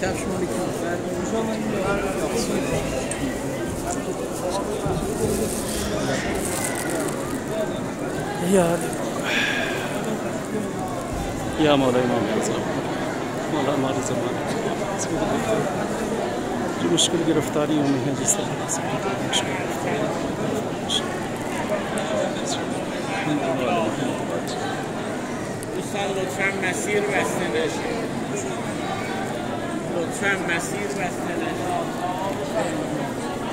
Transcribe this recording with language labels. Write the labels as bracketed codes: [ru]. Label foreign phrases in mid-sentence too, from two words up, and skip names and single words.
[hi] या मौला इमाम मौला हमारे ज़माने जो मुश्किल गिरफ्तारियों में है, जिस तरह से मुश्किल [fa] لطفاً مسیر بسته نشه. لطفاً مسیر بسته نشه.